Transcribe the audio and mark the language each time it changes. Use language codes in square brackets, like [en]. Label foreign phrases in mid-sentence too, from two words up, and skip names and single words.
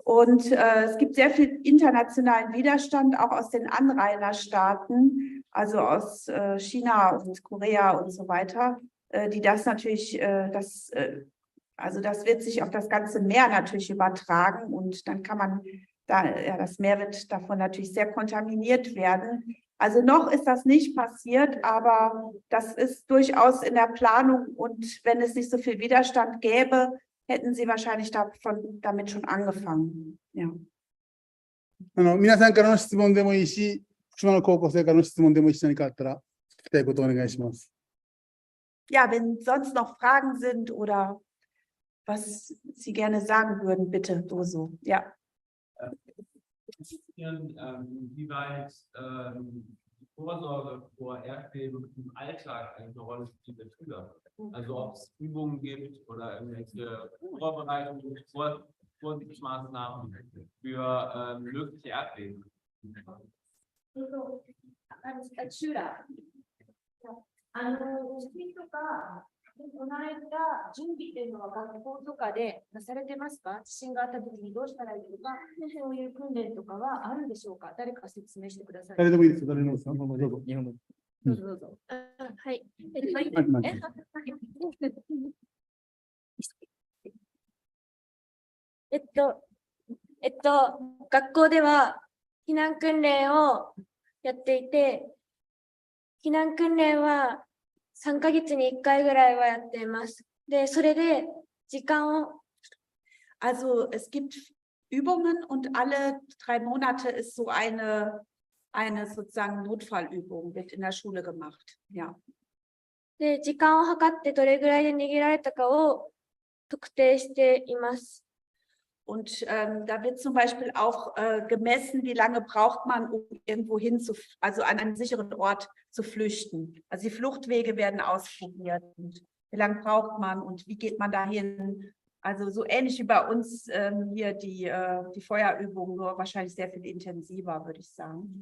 [de] Und es gibt sehr viel internationalen Widerstand, auch aus den Anrainerstaaten, also aus China und Korea und so weiter, die das natürlich, also das wird sich auf das ganze Meer natürlich übertragen und dann kann man das Meer wird davon natürlich sehr kontaminiert werden. Also noch ist das nicht passiert, aber das ist durchaus in der Planung und wenn es nicht so viel Widerstand gäbe, hätten sie wahrscheinlich damit schon angefangen. Ja. [ja] 皆さんからの質問でもいいし、福島の高校生からの質問でもいいし、何かあったら聞きたいことをお願いします。 [de] Ja, wenn sonst noch Fragen sind oder was Sie gerne sagen würden, bitte, Doso. Ja. Inwieweit die Vorsorge vor Erdbeben im Alltag eine Rolle spielt der Schüler. Also ob es Übungen gibt oder irgendwelche Vorbereitungen, Vorsichtsmaßnahmen für mögliche Erdbeben. Als Schüler. [ja] 地震とか、備えた準備っていうのは学校とかでなされてますか？地震があった時にどうしたらいいとか、そういう訓練とかはあるんでしょうか？誰か説明してください。誰でもいいですよ。誰でもいいですよ。どうぞ。日本語。どうぞどうぞ。はい。学校では避難訓練をやっていて、避難訓練は3ヶ月に1回ぐらいはやっています。で、それで時間を [de] Also es gibt Übungen und alle 3 Monate ist so eine sozusagen Notfallübung, wird in der Schule gemacht. Ja. [ja] で、時間を計ってどれぐらいで逃げられたかを特定しています。 [de] Und da wird zum Beispiel auch gemessen, wie lange braucht man, um irgendwo also an einen sicheren Ort zu flüchten. Also die Fluchtwege werden ausprobiert. Und wie lange braucht man und wie geht man dahin? Also so ähnlich wie bei uns hier die Feuerübung, nur wahrscheinlich sehr viel intensiver, würde ich sagen.